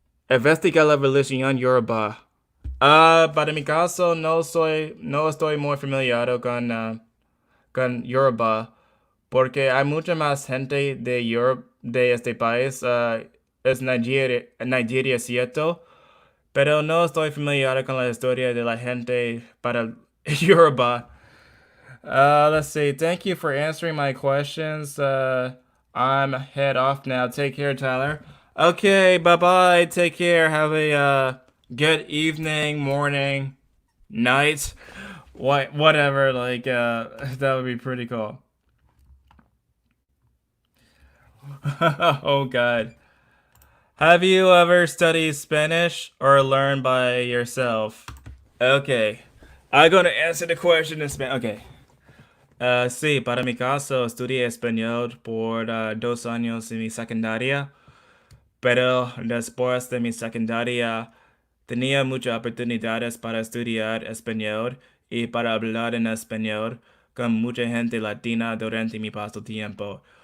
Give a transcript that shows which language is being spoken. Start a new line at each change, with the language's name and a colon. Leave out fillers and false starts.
Spanish: Investiga la religión Yoruba. Para mi caso, no estoy muy familiar con Yoruba, porque hay mucha más gente de este país. Es Nigeria, ¿cierto? Pero no estoy familiar con la historia de la gente para
English: Yoruba. Let's see. Thank you for answering my questions. I'm head off now. Take care, Tyler. Okay, bye bye. Take care. Have a good evening, morning, night, whatever. Like that would be pretty cool. Oh God. Have you ever studied Spanish or learned by yourself? Okay. I'm gonna answer the question in Spanish. Okay.
Spanish: Sí, para mi caso, estudié español por 2 años en mi secundaria, pero después de mi secundaria tenía muchas oportunidades para estudiar español y para hablar en español con mucha gente latina durante mi pasatiempo.